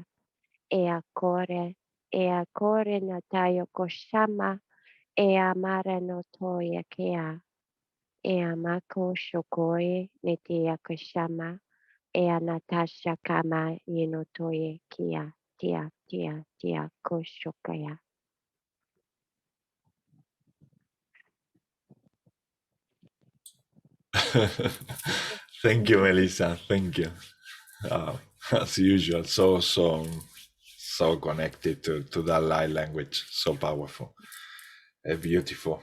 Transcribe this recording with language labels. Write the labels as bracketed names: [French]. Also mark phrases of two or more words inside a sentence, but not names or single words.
[English] Ea kore nataya koshama. Ea mara notoya kea. Ea mako shokoye netia koshama. Ea natasha kama yenotoye kia. Tia koshokaya. Thank you, Melissa. Thank you. As usual, so connected to that light language, so powerful, beautiful.